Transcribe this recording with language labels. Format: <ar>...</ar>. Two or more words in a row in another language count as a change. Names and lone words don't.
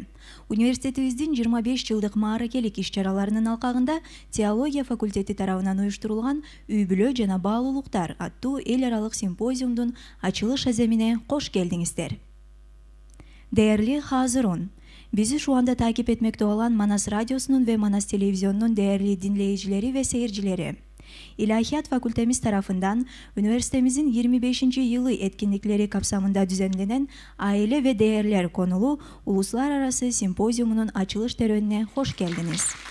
<ky>Университетибиздин 25 жылдык мааракелик иш-чараларынын алкагында теология факультети тарабынан уюштурулган үй-бүлө жана баалуулуктар аттуу эл аралык симпозиумдун ачылыш аземине кош келдиңиздер.</ky> <tr>Değerli Hazırun, bizi şu anda takip etmekte olan Manas radyosunun ve Manas televizyonunun değerli dinleyicileri ve seyircileri. İlahiyat Fakültemiz tarafından üniversitemizin 25. yılı etkinlikleri kapsamında düzenlenen Aile ve Değerler konulu uluslararası simpoziumunun açılış törenine hoş geldiniz.</tr>